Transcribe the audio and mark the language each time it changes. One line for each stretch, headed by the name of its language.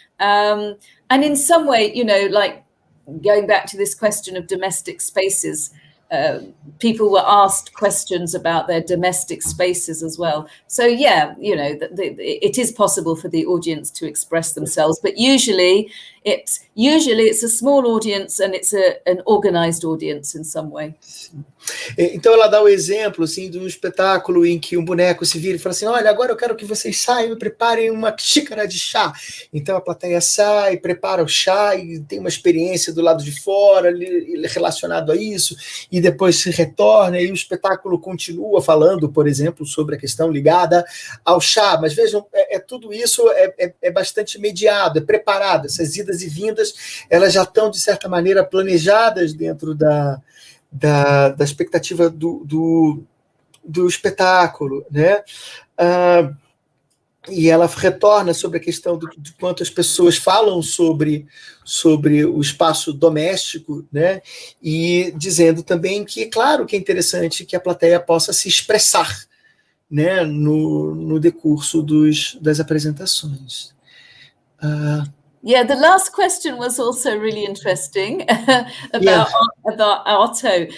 English: And in some way, like going back to this question of domestic spaces, people were asked questions about their domestic spaces as well. So yeah, it is possible for the audience to express themselves, but usually it's a small audience and it's an organized audience in some way.
Portuguese: Então ela dá o exemplo assim, de um espetáculo em que um boneco se vira e fala assim: olha, agora eu quero que vocês saiam e preparem uma xícara de chá. Então a plateia sai, prepara o chá e tem uma experiência do lado de fora relacionado a isso, e depois se retorna e o espetáculo continua falando, por exemplo, sobre a questão ligada ao chá. Mas vejam, tudo isso é bastante mediado, é preparado. Essas idas e vindas, elas já estão, de certa maneira, planejadas dentro da expectativa do espetáculo, né? E ela retorna sobre a questão de quanto as pessoas falam sobre o espaço doméstico, né? E dizendo também que, claro, que é interessante que a plateia possa se expressar, né? No decurso das apresentações.
English: Yeah, the last question was also really interesting about Arto.